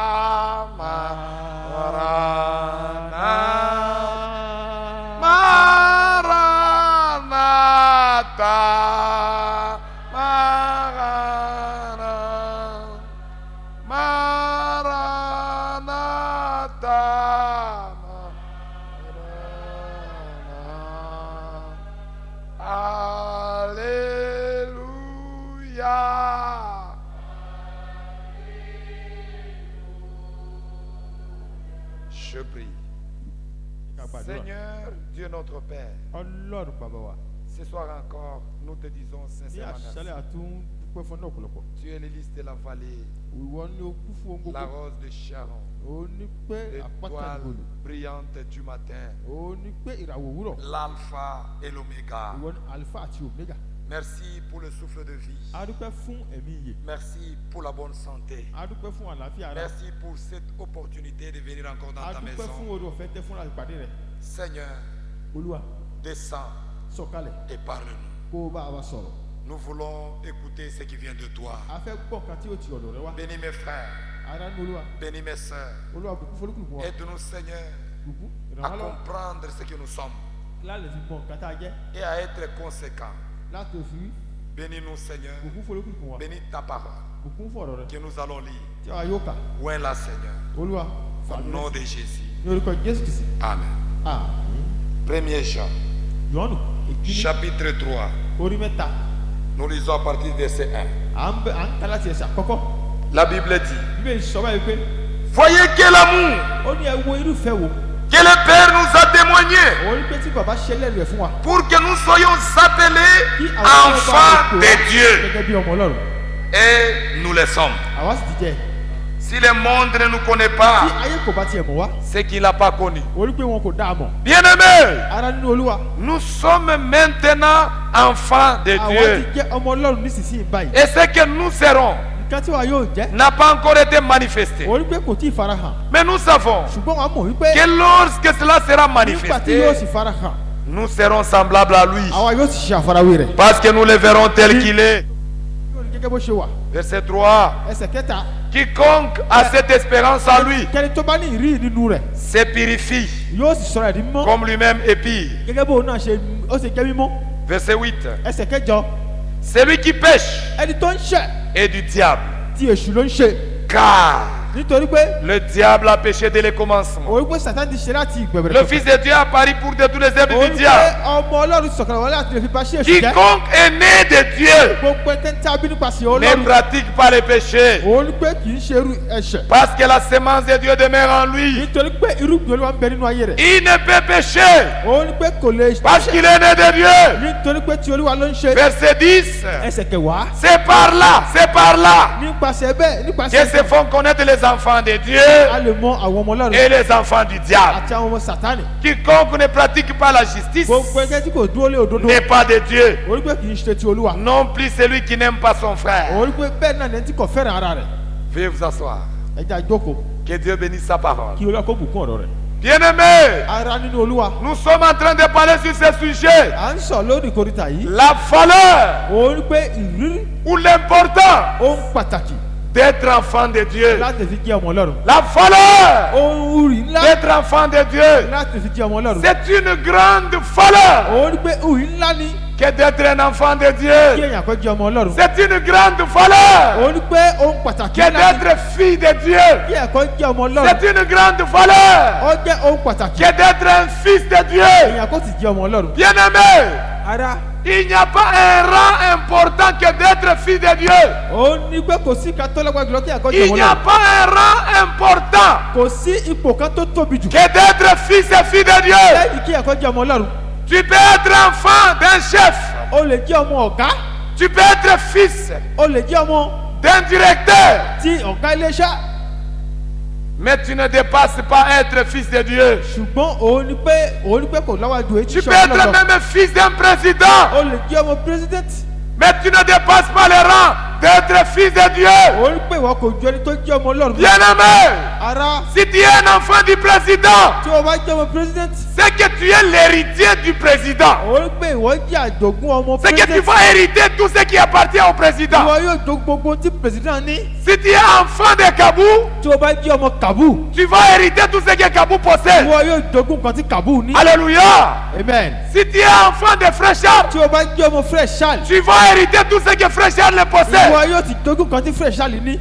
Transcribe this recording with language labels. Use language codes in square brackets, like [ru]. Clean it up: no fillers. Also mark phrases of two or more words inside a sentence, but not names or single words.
[fr] Maranatha, Maranatha, Maranatha, Alléluia. Je prie. Seigneur Dieu notre Père, [yo] Ọlọ́run bàbá wa. [fr] ce soir encore, nous te disons [yo] Ní [fr] sincèrement [yo] àṣálẹ́ [fr] merci. [yo] àtún dúpẹ́ fún ọ̀pọ̀lọpọ̀. [fr] Tu es l'hélice de la vallée, [yo] Ìwọ ni o kú fún ohun [fr] la [yo] gbogbo. [fr] rose de Sharon, [yo] Ó ní pé àpáta [fr] l'étoile [yo] ìgbòlù. [fr] brillante du matin, [yo] Ó ní pé ìràwọ̀ òwúrọ̀. [fr] l'alpha et l'oméga. [yo] Ìwọ ni Alpha àti Omega. [fr] Merci pour le souffle de vie. [yo] A dúpẹ́ fún ẹ̀mí iyè. [fr] Merci pour la bonne santé. [yo] A dúpẹ́ fún àlàáfíà rẹ. [fr] Merci pour cette opportunité de venir encore dans [yo] A ta dúpẹ́ fún [fr] maison. [yo] oore ọ̀fẹ́ tẹ́ fún ìpàdé rẹ̀. [fr] Seigneur, [yo] Olúwa [fr] descends [yo] sọ̀kalẹ̀ [fr] et parle-nous. [yo] kó o bá wa sọ̀rọ̀. [fr] Nous voulons écouter ce qui vient de toi. [yo] A fẹ́ gbọ́ nǹkan tí ó ti ọ̀dọ̀ rẹ wá. [fr] Bénis mes frères, [yo] Ara ní Olúwa. [fr] bénis mes sœurs. [yo] Olúwa bùkún fọlùkùlùkù wa. [fr] Aide-nous, Seigneur, [yo] Bùkún [fr] à [yo] ìrànlọ́wọ́. [fr] comprendre ce que nous sommes [yo] Lálẹ́ fi mọ nǹkan tá a jẹ́. [fr] et à être conséquents. [yo] Láti òfin [fr] Bénis-nous, Seigneur. [yo] bùkún fọlùkùlùkù wa. [fr] Bénis ta parole [yo] Bùkún fọ̀rọ̀ rẹ. [fr] que nous allons lire. [yo] Tí a yóò kà. [fr] Où est là, Seigneur? [yo] Olúwa [fr] Au [yo] fàdúrà [fr] nom [yo] sí. [fr] de Jésus. [yo] Ní orúkọ Jésù Kristi. [fr] Amen. [yo] Àmín. [fr] 1er Jean, [yo] Jọ́ọ̀nù ìkíní [fr] chapitre 3. [yo] orí mẹ́ta. [fr] Nous lisons à partir du verset 1. [yo] À ń kà láti ẹsẹ̀ àkọ́kọ́. [fr] La Bible dit, [yo] Bíbélì sọ báyìí pé [fr] Voyez quel amour [yo] ó ní ẹ wo irúfẹ́ wo. [fr] que le Père nous a témoigné [yo] ó ní pé tí bàbá ṣe lẹ́rìí rẹ̀ fún wa. [fr] pour que nous soyons appelés [yo] kí àwọn [fr] enfants de Dieu. [yo] gẹ́gẹ́ bí ọmọ Ọlọ́run. [fr] Et nous le sommes. [yo] àwa sì ti jẹ́. [fr] Si le monde ne nous connaît [yo] tí [fr] pas, [yo] ayé kò bá tiẹ̀ mọ̀ wá. [fr] c'est qu'il n'a pas connu. [yo] ó ní pé wọn kò dá a mọ̀. [fr] Bien-aimés, [yo] ara nínú Olúwa. [fr] nous sommes maintenant enfants de [yo] àwa [fr] Dieu. [yo] ti jẹ́ ọmọ Ọlọ́run nísinsìnyí báyìí. [fr] Et ce que nous serons [yo] nǹkan tí wa yóò jẹ́. [fr] n'a pas encore été manifesté. [yo] ó ní pé kò tí ì farahàn. [fr] Mais nous savons [yo] ṣùgbọ́n wàá mọ̀ wípé. [fr] que lorsque cela sera [yo] nígbà tí [fr] manifesté, [yo] yóò sì farahàn. [fr] nous serons semblables à lui. [yo] àwa yóò sì ṣe àfarawé rẹ̀. [fr] Parce que nous le verrons tel qu'il est. [yo] yóò rí gẹ́gẹ́ bó ṣe wà. [fr] Verset 3. [yo] ẹsẹ̀ kẹta. [fr] Quiconque a cette espérance en lui [yo] kẹ́ni tó bá ní ìrí nínú rẹ̀. [fr] se purifie [yo] yóò sì sọ̀rọ̀ ẹ̀dín mímọ́. [fr] comme lui-même est pire. [yo] gẹ́gẹ́ bó náà ṣe ó ṣe jẹ́ mímọ́. [fr] Verset 8. [yo] ẹsẹ̀ kẹjọ. [fr] Celui qui pêche [yo] ẹni tó ń ṣẹ̀ [fr] est du diable. [yo] tí èṣù ló ń ṣe. [fr] Car [yo] nítorí pé [fr] le diable a péché dès le commencement. [yo] òun pé Sátánì ti ṣe láti ìgbẹ̀bẹ̀rẹ̀ [fr] Le Fils de Dieu a paru pour détruire les œuvres [yo] òun [fr] du [yo] pé [fr] diable. [yo] ọmọ Ọlọ́run sọ̀kalẹ̀ wọlé láti lè fi bá ṣe èṣù jẹ́. [fr] Quiconque est né de Dieu [yo] gbogbo ẹni tí a bí nípasẹ̀ [fr] ne [yo] Ọlọ́run. [fr] pratique pas le péché. [yo] òun pé kì í ṣe irú ẹ̀ṣẹ̀. [fr] Parce que la sémence de Dieu demeure en lui. [yo] nítorí pé irúgbìn Olúwa ń bẹ nínú ayé rẹ̀. [fr] Il ne peut pécher [yo] òun pé kò lè [fr] parce qu'il est né de Dieu. [yo] nítorí pé tí Olúwa ló ń ṣe. [fr] Verset 10. [yo] ẹsẹ̀ kẹwàá. [fr] C'est par là [yo] nípasẹ̀ bẹ́ẹ̀ [fr] que [yo] nípasẹ̀ [fr] se font connaître les enfants de Dieu [yo] a lè mọ àwọn ọmọ Ọlọ́run [fr] et les enfants du diable. [yo] àti àwọn ọmọ Sátánì. [fr] Quiconque ne pratique pas la justice [yo] gbogbo ẹgbẹ́ tí kò dúró lé òdodo. [fr] n'est pas de Dieu. [yo] òun pé kì í ṣe ti Olúwa. [fr] Non plus celui qui n'aime pas son frère. [yo] òun pé bẹ́ẹ̀ náà lẹ́ni tí kò fẹ́ràn ara rẹ̀. [fr] Veuillez vous asseoir. [yo] ẹ jẹ́ a jókòó [fr] Que Dieu bénisse sa parole. [yo] kí Olúwa kó bùkún ọ̀rọ̀ rẹ̀. [fr] Bien-aimés, [yo] ara nínú Olúwa. [fr] nous sommes en train de parler sur ce sujet. [yo] à ń sọ lórí ìkórìtà yìí. [fr] La valeur [yo] òun pé ìrírí [fr] ou l'important [yo] ohun pàtàkì [fr] d'être enfant de Dieu. [yo] láti fi jẹ́ ọmọ Ọlọ́run. [fr] La valeur [yo] ohun rí ńlá [fr] d'être enfant de Dieu. [yo] láti fi jẹ́ ọmọ Ọlọ́run. [fr] C'est une grande valeur [yo] òun pé ohun ńlá ni [fr] que d'être un enfant de [yo] kí [fr] Dieu. [yo] èèyàn kó jẹ́ ọmọ Ọlọ́run. [fr] C'est une grande valeur [yo] òun pé ohun pàtàkì [fr] que [yo] ńlá ni [fr] d'être fille de Dieu. [yo] kí èèyàn kó jẹ́ ọmọ Ọlọ́run. [fr] C'est une grande valeur [yo] ó jẹ́ ohun pàtàkì [fr] que d'être un fils de Dieu. [yo] èèyàn kó sì jẹ́ ọmọ Ọlọ́run. [fr] Bien-aimé, [yo] ara [fr] il n'y a pas un rang important que d'être fils de Dieu. [yo] òun ní pé kò sí ká tó lọ́gbà jùlọ kí èèyàn kó jẹ́ [fr] Il [yo] ọmọ [fr] n'y a [yo] Ọlọ́run. [fr] pas un rang important [yo] kò sí ipò kan tó tóbi jù [fr] que d'être fils et fille de Dieu. [yo] lẹ́yìn kí èèyàn kó jẹ́ ọmọ Ọlọ́run. [fr] Tu peux être enfant d'un chef. [yo] o lè jẹ́ ọmọ ọ̀gá. [fr] Tu peux être fils [yo] o lè jẹ́ ọmọ [fr] d'un directeur. [yo] tí ọ̀gá iléeṣẹ́. [fr] Mais tu ne dépasses pas être fils de Dieu. [yo] ṣùgbọ́n òun ní pé kò lọ́wọ́dù èyí tí [fr] Tu peux être même fils d'un président. [yo] o lè jẹ́ ọmọ president. [fr] Mais tu ne dépasses pas le rang d'être fils de Dieu. [yo] òun ní pé ìwọ kò ju ẹni tó jẹ́ ọmọ Ọlọ́run. [fr] Bien-aimé, [yo] ara [fr] si tu es un enfant du président, [yo] tí o bá jẹ́ ọmọ president. [fr] c'est que tu es l'héritier du président. [yo] òun ní pé ìwọ jẹ́ àjogún ọmọ [fr] C'est que tu [yo] president. [fr] vas hériter tout ce qui appartient au président. [yo] ìwọ yóò jogún gbogbo tí president ní. [fr] Si tu es enfant de Kabou, [yo] tí o bá jẹ́ ọmọ Kabu. [fr] tu vas hériter tout ce que Kabou possède. [yo] ìwọ yóò jogún nǹkan tí Kabu ní. [fr] Alléluia. [yo] amen. [fr] Si tu es enfant de Frère Charles, [yo] tí o bá jẹ́ ọmọ Frère Charles. [fr] tu vas hériter tout ce que Frère Charles possède. [yo] ìwọ yóò ti jogún nǹkan tí Frère Charles ní.